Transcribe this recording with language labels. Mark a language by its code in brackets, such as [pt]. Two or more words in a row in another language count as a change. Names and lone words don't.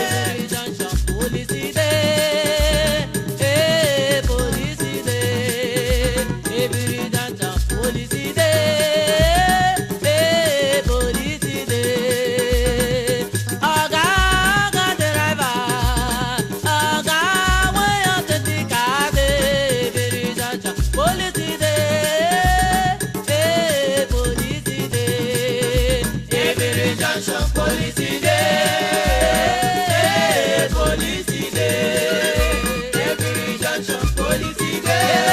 [pcm] Every junction, police dey. Eh, police dey. Every junction, police dey. Eh, police dey. Oga, oga, driver. [ig] Ọ ga-awa ya ọchịchị ka a ga-ebiri junction. [pcm] Police dey, eh, police dey. Ebiri junction, police dey, eh, police dey. Ebiri junction, police dey.